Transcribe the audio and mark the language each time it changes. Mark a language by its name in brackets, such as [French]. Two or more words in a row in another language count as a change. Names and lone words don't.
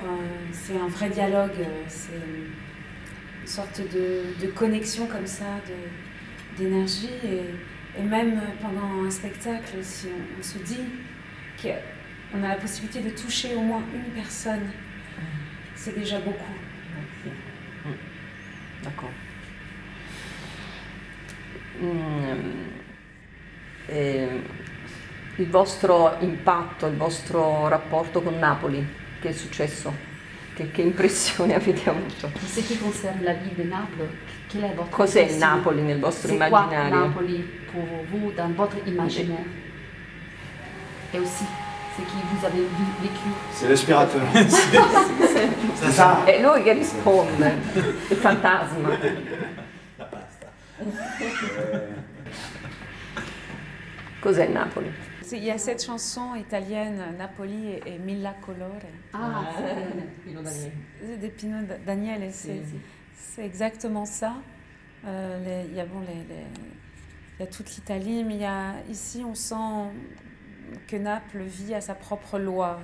[French] C'est un vrai dialogue, c'est une sorte de connexion comme ça, d'énergie. Et même pendant un spectacle, si on se dit qu'on a la possibilité de toucher au moins une personne, c'est déjà beaucoup. D'accord. [Italian] Il vostro impatto, il vostro rapporto con Napoli, che è successo? Che impressione avete avuto? [French] Pour ce qui concerne la ville de Naples, quel est votre [Italian] Cos'è [French] impression? [Italian] Napoli nel vostro [French] C'est quoi [Italian] immaginario? [French] Napoli pour vous dans votre imaginaire? Et aussi, ce que vous avez vécu. C'est l'aspirateur. C'est ça. [Italian] E lui che risponde? Il fantasma. La pasta. Cos'è Napoli? [French] Il y a cette chanson italienne, Napoli et Mille colore, Ah, Pino Daniele. de Pino Daniele. C'est exactement ça. Il y a toute l'Italie, mais ici on sent que Naples vit à sa propre loi.